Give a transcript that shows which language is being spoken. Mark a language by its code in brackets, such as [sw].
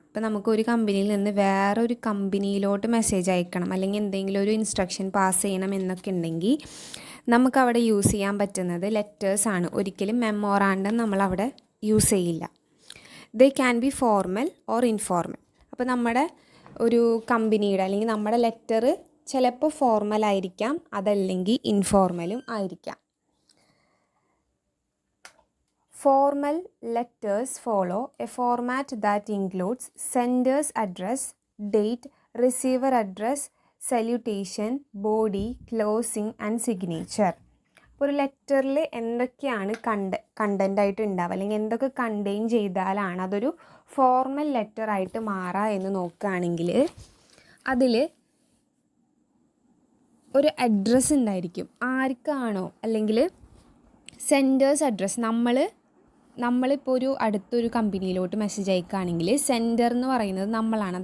[ml] ഇപ്പം നമുക്കൊരു കമ്പനിയിൽ നിന്ന് വേറൊരു കമ്പനിയിലോട്ട് മെസ്സേജ് അയക്കണം, അല്ലെങ്കിൽ എന്തെങ്കിലും ഒരു ഇൻസ്ട്രക്ഷൻ പാസ് ചെയ്യണം എന്നൊക്കെ ഉണ്ടെങ്കിൽ നമുക്കവിടെ യൂസ് ചെയ്യാൻ പറ്റുന്നത് ലെറ്റേഴ്സാണ്. ഒരിക്കലും മെമ്മോറാണ്ടം നമ്മളവിടെ യൂസ് ചെയ്യില്ല. [en] They can be formal or informal. [ml] അപ്പോൾ നമ്മുടെ ഒരു കമ്പനിയുടെ അല്ലെങ്കിൽ നമ്മുടെ ലെറ്റർ ചിലപ്പോൾ ഫോർമൽ ആയിരിക്കാം, അതല്ലെങ്കിൽ ഇൻഫോർമലും ആയിരിക്കാം. [en] Formal letters follow a format that includes sender's address, date, receiver address, salutation, body, closing and signature. [ml] ഒരു ലെറ്ററിൽ എന്തൊക്കെയാണ് കണ്ടൻ്റ് ആയിട്ട് ഉണ്ടാവുക, അല്ലെങ്കിൽ എന്തൊക്കെ കണ്ടെയ്ൻ ചെയ്താലാണ് അതൊരു ഫോർമൽ ലെറ്റർ ആയിട്ട് മാറുക എന്ന് നോക്കുകയാണെങ്കിൽ അതിൽ ഒരു അഡ്രസ്സ് ഉണ്ടായിരിക്കും. ആർക്കാണോ, അല്ലെങ്കിൽ സെൻഡേഴ്സ് അഡ്രസ്സ്, നമ്മളിപ്പോൾ അടുത്തൊരു കമ്പനിയിലോട്ട് മെസ്സേജ് അയക്കുകയാണെങ്കിൽ സെൻഡർ എന്ന് പറയുന്നത് നമ്മളാണ്.